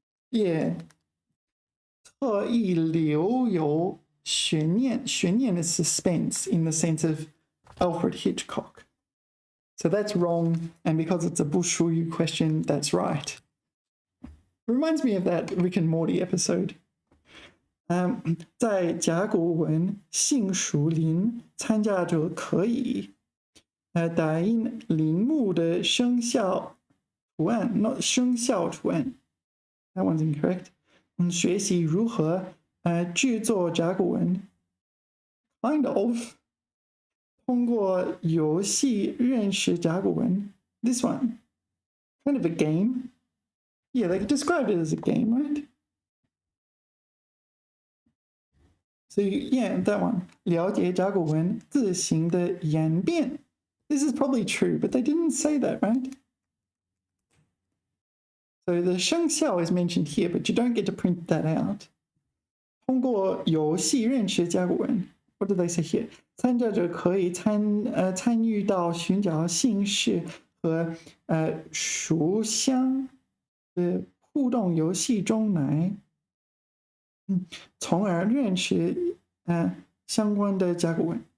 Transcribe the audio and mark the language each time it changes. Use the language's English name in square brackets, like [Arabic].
[Chinese] Yeah. 特意留有悬念. [English] 悬念 is suspense in the sense of Alfred Hitchcock. So that's wrong, and because it's a 不属于 question, that's right. Reminds me of that Rick and Morty episode. [Chinese] 在甲骨文姓属林参加者可以打印陵墓的生肖图案 [English] not [Chinese] 生肖图案 [English] That one's incorrect. [Chinese] 学习如何制作甲骨文 [English] Kind of. [Chinese] 通过游戏认识甲骨文 [English] This one. Kind of a game. Yeah, they described it as a game, right? So yeah, that one. [Chinese] 了解甲骨文字形的演变 [English] This is probably true, but they didn't say that, right? So the 生肖 is mentioned here, but you don't get to print that out. [Chinese] 通过游戏认识甲骨文 [English] What do they say here? [Chinese] 参加者可以参与到寻找姓氏和属相的互动游戏中来，从而认识相关的甲骨文。